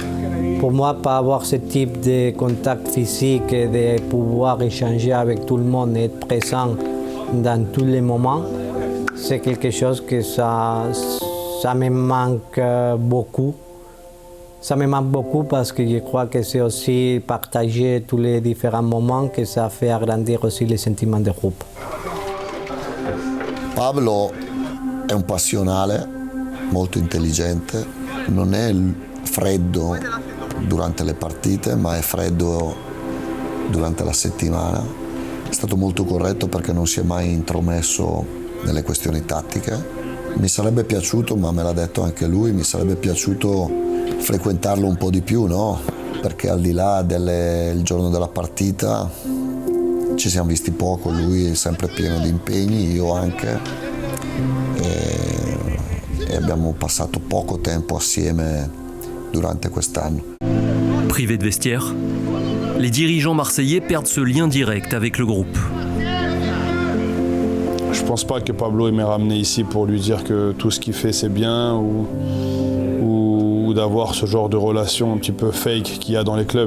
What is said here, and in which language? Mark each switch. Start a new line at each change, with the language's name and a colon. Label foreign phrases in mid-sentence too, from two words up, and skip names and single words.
French: Pour moi, pas avoir ce type de contact physique et de pouvoir échanger avec tout le monde et être présent dans tous les moments, c'est quelque chose que ça me manque beaucoup. Ça me manque beaucoup parce que je crois que c'est aussi partager tous les différents moments que ça fait agrandir aussi les sentiments de groupe.
Italian: Pablo è un passionale, molto intelligente, non è freddo durante le partite, ma è freddo durante la settimana. È stato molto corretto perché non si è mai intromesso nelle questioni tattiche. Mi sarebbe piaciuto, ma me l'ha detto anche lui, mi sarebbe piaciuto frequentarlo un po' di più, no? Perché al di là del giorno della partita ci siamo visti poco, lui è sempre pieno di impegni, io anche, e abbiamo passato poco tempo assieme durante quest'anno.
French: Privés de vestiaire, les dirigeants marseillais perdent ce lien direct avec le groupe. Je ne pense pas que Pablo m'ait ramené ici pour lui dire que tout ce qu'il fait c'est bien ou d'avoir ce genre de relation un petit peu fake qu'il y a dans les clubs.